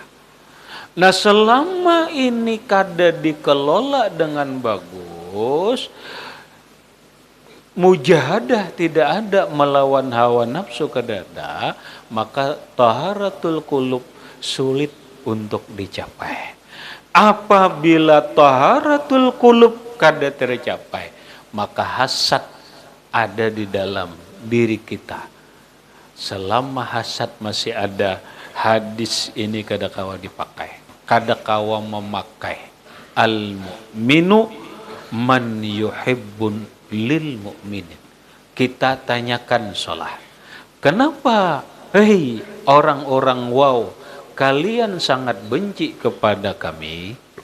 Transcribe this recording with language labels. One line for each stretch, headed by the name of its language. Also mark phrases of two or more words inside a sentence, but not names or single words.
Indonesian: Nah, selama ini kada dikelola dengan bagus, mujahadah tidak ada, melawan hawa nafsu kada ada, maka
Arabic: taharatul qulub
Indonesian: sulit untuk dicapai. Apabila
Arabic: taharatul qulub
Indonesian: kada tercapai, maka hasad ada di dalam diri kita.
Banjar: Selama hasad masih ada, hadis ini kada kawa dipakai, kada kawa memakai.
Arabic: Al-mu'minu man yuhibbun lil mu'minin.
Indonesian: Kita tanyakan sholah, kenapa hei orang-orang wow kalian sangat benci kepada kami?